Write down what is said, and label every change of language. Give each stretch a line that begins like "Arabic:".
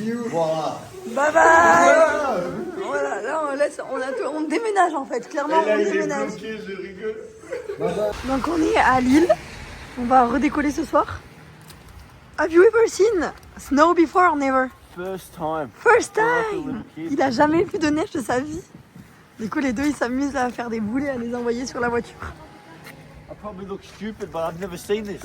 French: Voilà.
English: Bye bye.
French: Voilà, là on déménage en fait, clairement on déménage. Je rigole. Donc on est à Lille. On va redécoller ce soir.
English: Have you ever seen snow before or never? First time. First time.
French: Il a jamais vu de neige de sa vie. Du coup les deux ils s'amusent à faire des boulets, à les envoyer sur la voiture.
English: I probably look stupid, but I've never seen this.